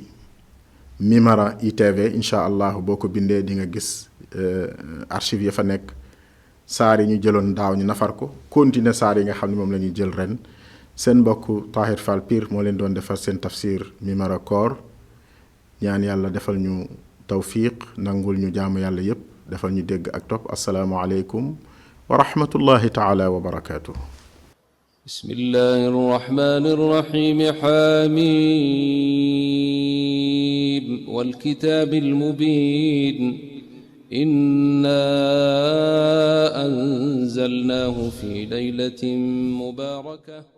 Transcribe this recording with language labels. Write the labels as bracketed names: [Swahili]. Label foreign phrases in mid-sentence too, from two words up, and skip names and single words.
[Wolof] Mimara ITV [Arabic] إن شاء الله [Wolof] boo ko bindee di nga gis archive ya fa nekk saar yi ñu jëloon daaw ñu nafar ko continuer saar yi nga xam ne moom la ñuy jël ren seen mbokk Tahir Fall Pire moo leen doon defar seen tafsir Mimara koor ñaan yàlla defal ñu tawfiq nangul ñu jaamu yàlla yépp defal ñu dégg ak topp [Arabic] السلام عليكم ورحمة الله تعالى وبركاته بسم الله الرحمن الرحيم حميم والكتاب المبين إنا أنزلناه في ليلة مباركة